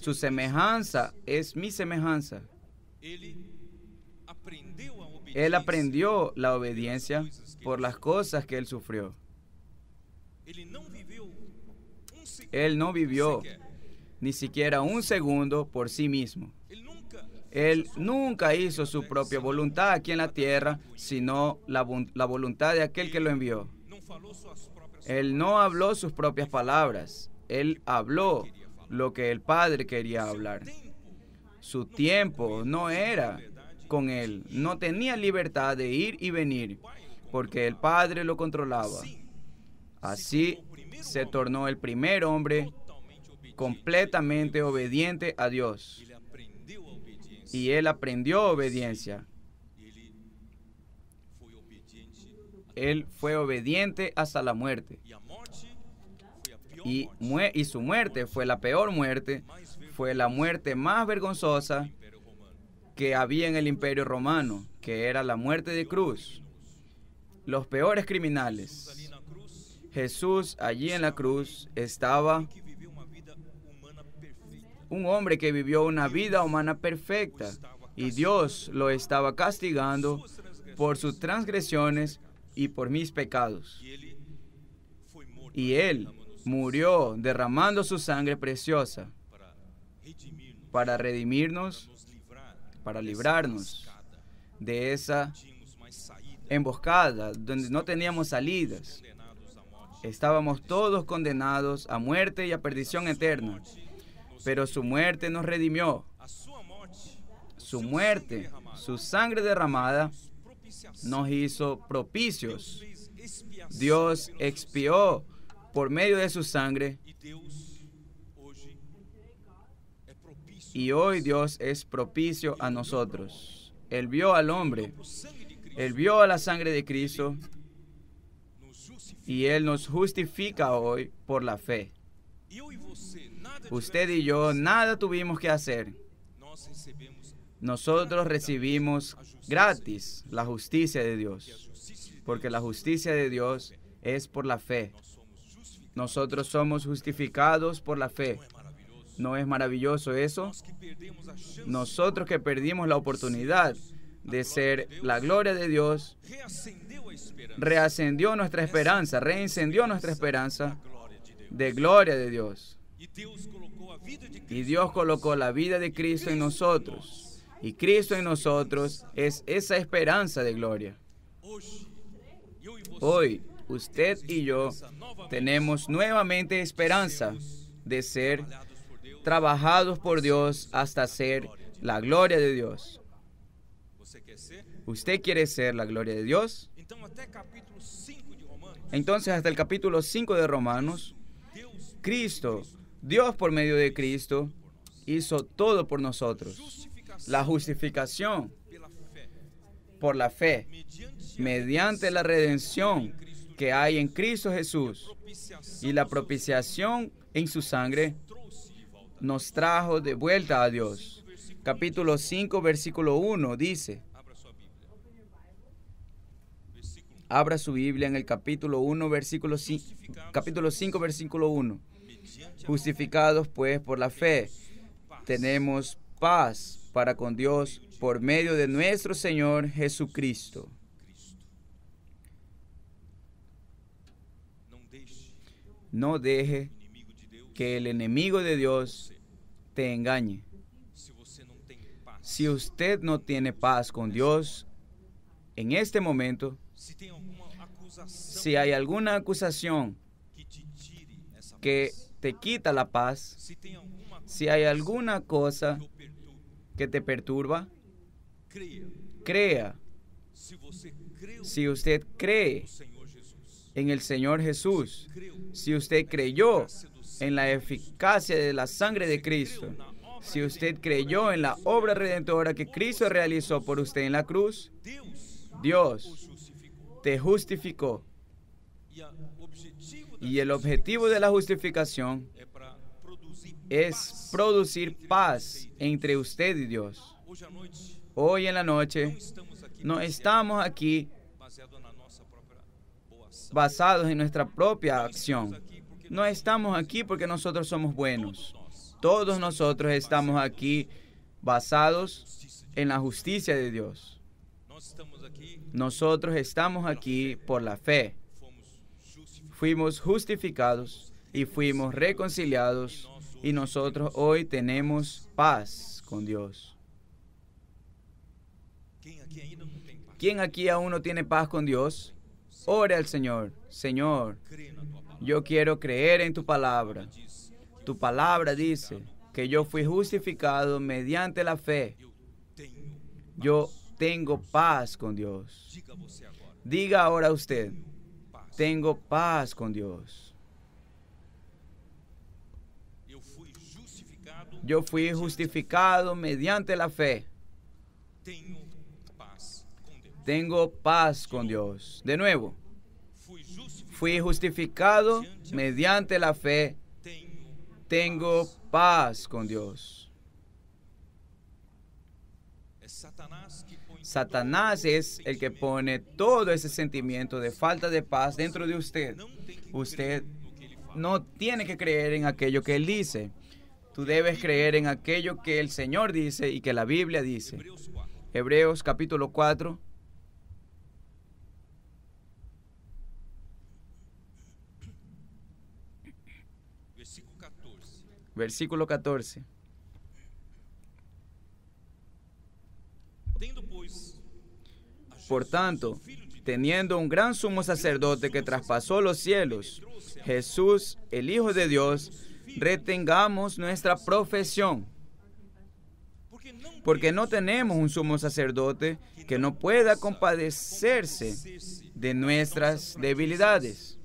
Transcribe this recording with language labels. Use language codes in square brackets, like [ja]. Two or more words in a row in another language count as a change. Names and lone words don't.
[es] Su semejanza es mi semejanza. [pt] ele aprendeu a obediência [es] Él aprendió la obediencia por las cosas que él sufrió. [pt] Ele não viveu segundo [es] Él no vivió [pt] sequer. [es] ni siquiera un segundo por sí mismo. [pt] Ele nunca [es] Él nunca hizo su propia voluntad aquí en la tierra, sino la voluntad de aquel que lo envió. [pt] não falou suas próprias [es] Él no habló sus propias palabras. Él habló lo que el Padre quería hablar. tempo. Su tiempo no era con él. No tenía libertad de ir y venir, porque el Padre lo controlaba. Así se tornó el primer hombre [pt] Totalmente obediente. [es] completamente obediente a Dios. [pt] Ele aprendeu a obediência. [es] Y él aprendió obediencia. [pt] Ele foi obediente. [es] Él fue obediente hasta la muerte. [pt] E a morte foi a pior [es] Y, [pt] morte [es] y su muerte fue la peor muerte. Fue la muerte más vergonzosa [pt] do Império Romano. [es] que había en el Imperio Romano, que era la muerte de cruz. Los peores criminales. [pt] Ali na cruz, [es] Jesús, allí en la cruz, estaba [pt] que viveu uma vida humana perfeita. [es] un hombre que vivió una vida humana perfecta, y Dios lo estaba castigando [pt] Suas transgressões. [es] por sus transgresiones y por mis pecados. [pt] E ele foi morto Y él derramando [es] murió derramando su sangre preciosa [pt] para redimir-nos, [es] para redimirnos, [pt] nos livrar para dessa [es] librarnos [pt] emboscada. [es] de esa [pt] Tínhamos mais saída, [es] emboscada donde no teníamos salidas. [pt] condenados à morte. [es] Estábamos todos condenados a muerte y a perdición eterna, pero su muerte nos redimió. [pt] A sua morte, [es] Su muerte, su sangre derramada, nos hizo propicios. [pt] fez expiação [es] Dios expió por medio de su sangre [pt] e Deus hoje é propício [es] y hoy Dios es propicio a nosotros. Él vio al hombre, [pt] pro sangue de Cristo, [es] Él vio a la sangre de Cristo [pt] nos justifica. [es] y Él nos justifica hoy por la fe. [pt] E eu e você, nada [es] Usted y yo nada tuvimos que hacer. [pt] nós recebemos [es] Nosotros recibimos gratis la justicia de a Dios, [pt] justiça de [es] porque la justicia de Dios es por la fe. [pt] nós somos justificados. [es] Nosotros somos justificados por la fe. [pt] Não é maravilhoso? [es] ¿No es maravilloso eso? [pt] Nós que perdemos a chance, [es] Nosotros que perdimos la oportunidad de ser la gloria de Dios, [pt] reacendeu a esperança [es] reascendió nuestra esperanza, reencendió nuestra esperanza [pt] da glória de Deus. [es] de gloria de Dios. [pt] E Deus colocou a vida de [es] Y Cristo Dios colocó la vida de Cristo en nosotros. Y Cristo en nosotros es esa esperanza de gloria. [pt] hoje. Eu e você [es] Hoy, usted y yo [pt] essa nova [es] tenemos nuevamente esperanza de ser [pt] trabalhados por Deus. [es] trabajados por Dios hasta ser la gloria de Dios. [pt] Você quer ser? [es] ¿Usted quiere ser la gloria de Dios? [pt] Então até capítulo 5 de Romanos, [es] Entonces, hasta el capítulo 5 de Romanos, [pt] Deus [es] Cristo, Dios por medio de Cristo, hizo todo por nosotros. [pt] justificação [es] La justificación [pt] pela fé, [es] por la fe, [pt] mediante [es] mediante la redención que hay en Cristo Jesús [pt] propiciação [es] y la propiciación en su sangre, [pt] trouxe de volta. [es] nos trajo de vuelta a Dios. Capítulo 5, versículo 1 dice, [pt] Abra sua Bíblia. Versículo 1. [es] abra su Biblia en el capítulo 1, versículo 5, capítulo 5, versículo 1. [pt] Mediante a [es] Justificados pues por la fe, tenemos paz para con Dios por medio de nuestro Señor Jesucristo. [pt] Cristo. Não deixe [es] No deje [pt] o inimigo de Deus. [es] que el enemigo de Dios te engañe. [pt] Se você não tem paz, [es] Si usted no tiene paz con Dios en este momento, [pt] se tem alguma acusação [es] si hay alguna acusación [pt] que te tire essa [es] que paz, te quita la paz, [pt] se tem alguma coisa [es] si hay alguna cosa [pt] que o perturbe, [es] que te perturba, [pt] creia. [es] crea. [pt] Se você creu [es] Si usted cree [pt] no Senhor Jesus, [es] en el Señor Jesús, [pt] creu [es] si usted creyó [pt] eficácia do sangue, [es] en la eficacia de la sangre de Cristo, si usted creyó en la obra redentora que Cristo realizó por usted en la cruz, [pt] Deus o [es] Dios [pt] justificou. [es] te justificó. [pt] E o objetivo da [es] Y el objetivo de la justificación [pt] é para produzir [es] es paz producir entre paz [pt] você e Deus. [es] entre usted y Dios. [pt] Hoje à noite [es] Hoy en la [pt] não [es] noche [pt] estamos aqui [es] no estamos aquí [pt] baseado na nossa própria boa ação. [es] basados en nuestra propia acción. [pt] Aqui porque [es] No estamos aquí porque nosotros somos buenos. [pt] nós [es] Todos nosotros estamos aquí basados en la justicia de Dios. [pt] nós estamos aqui, [es] Nosotros estamos aquí por la fe. [pt] fomos justificados. [es] Fuimos justificados y fuimos reconciliados y nosotros hoy tenemos paz con Dios. [pt] Quem aqui ainda não tem paz? [es] ¿Quién aquí aún no tiene paz con Dios? Ore al Señor. Señor, [pt] Crê na tua palavra. [es] yo quiero creer en tu palabra. [pt] Diz, [es] Tu palabra dice que yo fui justificado mediante la fe. [pt] eu tenho. [es] Yo tengo paz con Dios. [pt] Diga você agora. [es] Diga ahora usted, Paz. tengo paz con Dios. [pt] Eu fui justificado. [es] Yo fui justificado mediante la fe. [pt] Tenho paz com Deus. [es] Tengo paz con Dios. De nuevo, [pt] Fui justificado. [es] fui justificado mediante la fe. [pt] Tenho. [es] Tengo paz con Dios. [pt] É Satanás que põe [es] Satanás es el que pone todo ese sentimiento de falta de paz dentro de usted. [pt] não tem que [es] Usted [pt] crer no que ele fala. [es] no tiene que creer en aquello que Él dice. Tú debes creer en aquello que el Señor dice y que la Biblia dice. [pt] Hebreus 4. [es] Hebreos capítulo 4, Versículo 14. versículo 14. [pt] Tendo, pois, a [es] Por [pt] Jesus, [es] tanto, [pt] o Filho de Deus, [es] teniendo un gran sumo sacerdote que traspasó los cielos, Jesús, el Hijo de Dios, retengamos nuestra profesión. Porque no tenemos un sumo sacerdote que no pueda compadecerse de nuestras debilidades.